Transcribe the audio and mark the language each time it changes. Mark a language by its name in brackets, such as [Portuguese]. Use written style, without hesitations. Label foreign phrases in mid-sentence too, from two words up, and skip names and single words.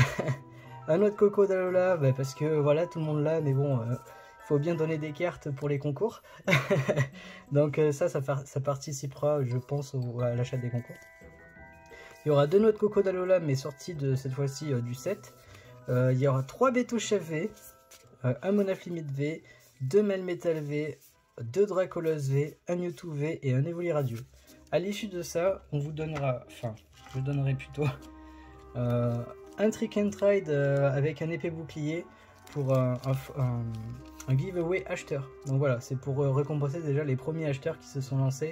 [French] Un autre Coco d'Alola, parce que voilà, tout le monde l'a, mais bon, il faut bien donner des cartes pour les concours. Donc ça participera, je pense, à l'achat des concours. Il y aura 2 notes Coco d'Alola, mais sorties de cette fois-ci du set. Il y aura 3 Beto Chef V, un Monaflimite V, 2 Melmetal V, 2 Dracolos V, un Mewtwo V et un Evoli Radieux. À l'issue de ça, on vous donnera, enfin, je donnerai plutôt un Trick and Trade avec un épée bouclier pour un giveaway acheteur. Donc voilà, c'est pour récompenser déjà les premiers acheteurs qui se sont lancés.